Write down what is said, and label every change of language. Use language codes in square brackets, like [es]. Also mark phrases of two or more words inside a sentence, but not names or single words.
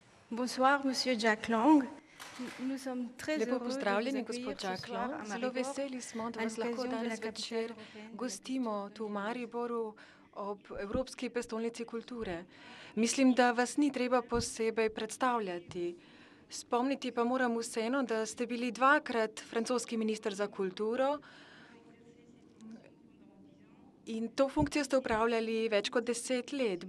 [fr] Bonsoir, monsieur Jack Lang. Nous sommes très [sl] Lepo [fr] heureux de vous [sl] pozdravljeni, [fr] accueillir [sl] gospod [fr] ce soir [sl] Jaklon. [fr] à [sl] Zelo [fr] Maribor [sl] veseli smo, da [fr] à [sl] vas lahko [fr] l'occasion de la [sl] danes [fr] capitale [sl] večer [fr] européenne de la [sl] gostimo [fr] culture [sl] tu v [fr] et de l'image. [sl] Mariboru ob Evropski prestolnici kulture. Mislim, da vas ni treba posebej predstavljati. Spomniti pa moram vseeno, da ste bili dvakrat francoski minister za kulturo in to funkcijo ste upravljali več kot 10 let.